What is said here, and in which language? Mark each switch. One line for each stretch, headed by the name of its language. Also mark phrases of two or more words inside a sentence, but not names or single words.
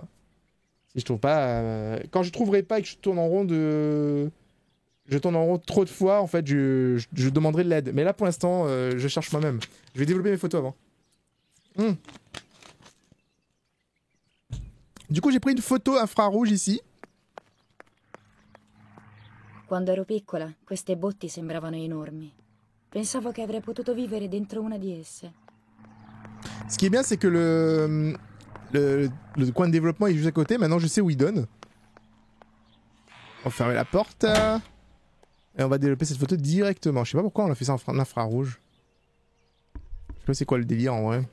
French: quand je trouverai pas et que je tourne en rond trop de fois, en fait, je demanderai de l'aide. Mais là, pour l'instant, je cherche moi-même. Je vais développer mes photos avant. Du coup, j'ai pris une photo infrarouge ici.
Italian: Quando ero piccola, queste botti sembravano enormi. Pensavo che avrei potuto vivere dentro una di esse.
French: Ce qui est bien, c'est que le coin de développement est juste à côté. Maintenant, je sais où il donne. On va fermer la porte. Et on va développer cette photo directement. Je sais pas pourquoi on a fait ça en infrarouge. Je sais pas c'est quoi le délire en vrai.